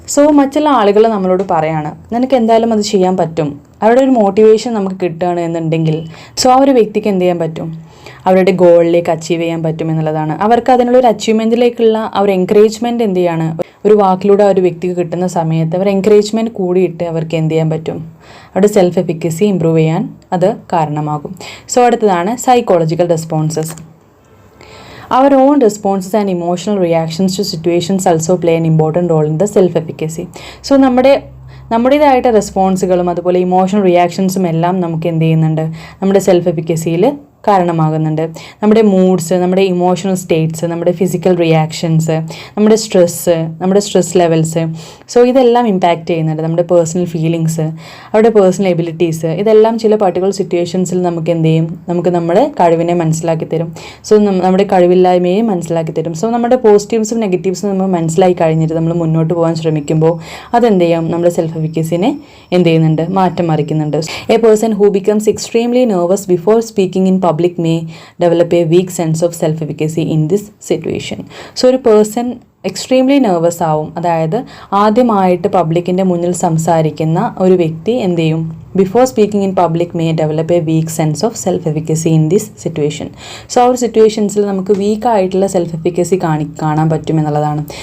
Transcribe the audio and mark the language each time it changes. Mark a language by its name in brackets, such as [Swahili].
[Malayalam] So മറ്റുള്ള ആളുകൾ നമ്മളോട് പറയാണ് നിനക്ക് എന്തായാലും അത് ചെയ്യാൻ പറ്റും, അവരുടെ ഒരു മോട്ടിവേഷൻ നമുക്ക് കിട്ടുകയാണ് എന്നുണ്ടെങ്കിൽ സോ ആ ഒരു വ്യക്തിക്ക് എന്ത് ചെയ്യാൻ പറ്റും, അവരുടെ ഗോളിലേക്ക് അച്ചീവ് ചെയ്യാൻ പറ്റും എന്നുള്ളതാണ്. അവർക്ക് അതിനുള്ള ഒരു അച്ചീവ്മെൻറ്റിലേക്കുള്ള ആ ഒരു എൻകറേജ്മെൻറ്റ് എന്ത് ചെയ്യാണ്, ഒരു വാക്കിലൂടെ ആ ഒരു വ്യക്തിക്ക് കിട്ടുന്ന സമയത്ത് അവർ എൻകറേജ്മെൻറ്റ് കൂടിയിട്ട് അവർക്ക് എന്ത് ചെയ്യാൻ പറ്റും, അവരുടെ സെൽഫ് എഫിക്കസി ഇമ്പ്രൂവ് ചെയ്യാൻ അത് കാരണമാകും. സോ അടുത്തതാണ് psychological responses. [English] Our own responses and emotional reactions to situations also play an important role in the self-efficacy. [Malayalam] So നമ്മുടേതായിട്ട് റെസ്പോൺസുകളും അതുപോലെ ഇമോഷണൽ റിയാക്ഷൻസും എല്ലാം നമുക്ക് എന്ത് ചെയ്യുന്നുണ്ട്, നമ്മുടെ സെൽഫ് എഫിക്കസിയിൽ കാരണമാകുന്നുണ്ട്. നമ്മുടെ മൂഡ്സ്, നമ്മുടെ ഇമോഷണൽ സ്റ്റേറ്റ്സ്, നമ്മുടെ ഫിസിക്കൽ റിയാക്ഷൻസ്, നമ്മുടെ സ്ട്രെസ് ലെവൽസ്, സോ ഇതെല്ലാം ഇമ്പാക്റ്റ് ചെയ്യുന്നുണ്ട്. നമ്മുടെ പേഴ്സണൽ ഫീലിങ്സ്, അവരുടെ പേഴ്സണൽ എബിലിറ്റീസ്, ഇതെല്ലാം ചില പർട്ടിക്കുലർ സിറ്റുവേഷൻസിൽ നമുക്ക് എന്ത് ചെയ്യും, നമുക്ക് നമ്മുടെ കഴിവിനെ മനസ്സിലാക്കി തരും. സോ നമ്മുടെ കഴിവില്ലായ്മയെ മനസ്സിലാക്കി തരും. സോ നമ്മുടെ പോസിറ്റീവ്സും നെഗറ്റീവ്സും നമ്മൾ മനസ്സിലാക്കി കഴിഞ്ഞിട്ട് നമ്മൾ മുന്നോട്ട് പോകാൻ ശ്രമിക്കുമ്പോൾ അതെന്ത് ചെയ്യും, നമ്മുടെ സെൽഫ് എഫിക്കസിനെ എന്ത് ചെയ്യുന്നുണ്ട്, മാറ്റം മറിക്കുന്നുണ്ട്. [English] A person who becomes extremely nervous before speaking in public may develop a weak sense of self-efficacy in this situation. [Malayalam] So ഒരു പേഴ്സൺ എക്സ്ട്രീംലി നെർവസ് ആവും, അതായത് ആദ്യമായിട്ട് പബ്ലിക്കിൻ്റെ മുന്നിൽ സംസാരിക്കുന്ന ഒരു വ്യക്തി എന്ത് ചെയ്യും, [English] Before speaking in public may develop a weak sense of self efficacy in this situation. [Malayalam] So ആ ഒരു സിറ്റുവേഷൻസിൽ നമുക്ക് വീക്കായിട്ടുള്ള സെൽഫ് എഫിക്കസി കാണാൻ പറ്റും എന്നുള്ളതാണ്.